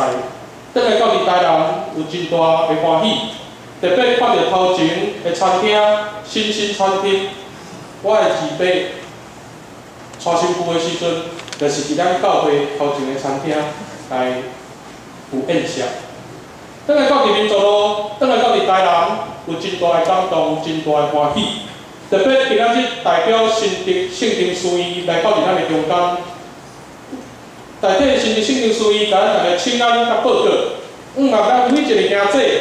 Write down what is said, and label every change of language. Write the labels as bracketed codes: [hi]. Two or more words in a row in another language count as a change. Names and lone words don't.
[nan] 转来到伫台南，有真大的欢喜。特别看到头前的餐厅，新兴餐厅，我的二伯娶新妇的时阵，就是伫咱教会头前的餐厅来有宴席。转来到伫民族路，转来到伫台南，有真大的感动，真大的欢喜。特别今仔日代表圣庭司仪来到伫咱的中间，代替圣庭司仪，甲咱大家请安甲报告，望咱每一个兄姐。